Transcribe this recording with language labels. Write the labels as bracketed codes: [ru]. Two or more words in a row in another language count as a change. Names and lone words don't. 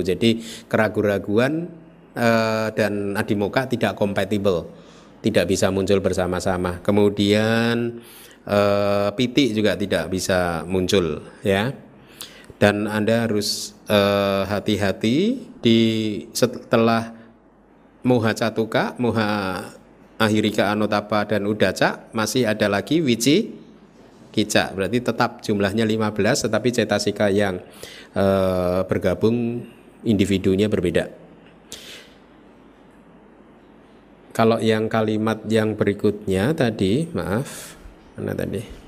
[id] Jadi keraguan-raguan dan Adi Moka tidak kompatibel, tidak bisa muncul bersama-sama. Kemudian Pitik juga tidak bisa muncul ya. Dan Anda harus hati-hati di setelah [pi] moha catuka, moha ahirika anutapa [id] dan udaca masih ada lagi wicikicca. Berarti tetap jumlahnya 15 tetapi cetasika yang bergabung individunya berbeda. Kalau yang kalimat yang berikutnya tadi, maaf, mana tadi?